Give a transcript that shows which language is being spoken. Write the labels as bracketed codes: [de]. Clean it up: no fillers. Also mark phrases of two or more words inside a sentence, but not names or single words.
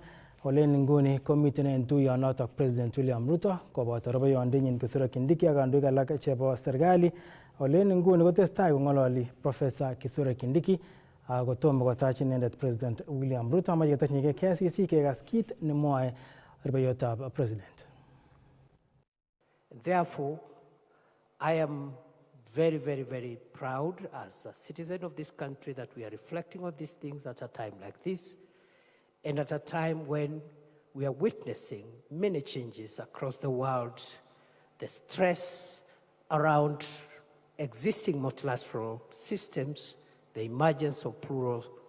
[kln] Ole en nguni komiten en tuiyonotok President William Ruto koboto rubeiwondenyin Kithure Kindiki ak kandoik alak chebo serikali. Ole en nguni kotestai kong'ololi Professor Kithure Kindiki kotomo kotach inendet President William Ruto. Amache ketokyinikei KCC kekas kit nemwoe rubeiwotab President. [en] Therefore, I am very, very, very proud as a citizen of this country that we are reflecting on these things at a time like this, and at a time when we are witnessing many changes across the world, the stress around existing multilateral systems, the emergence of plural